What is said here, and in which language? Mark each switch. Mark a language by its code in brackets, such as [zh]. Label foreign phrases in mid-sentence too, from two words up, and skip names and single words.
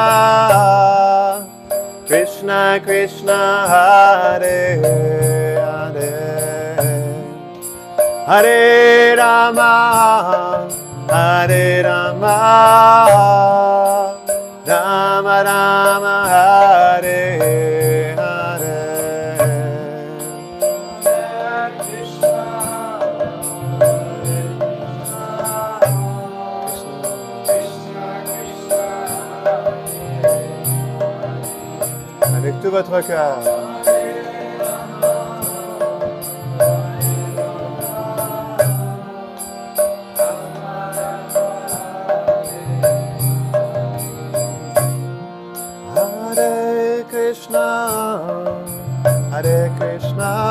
[sa] Krishna Krishna, Hare Hare, Hare Rama, Hare Rama, Rama Rama, Hare Hare. [fr] Avec tout votre cœur. [sa] Hare Krishna, Hare Krishna,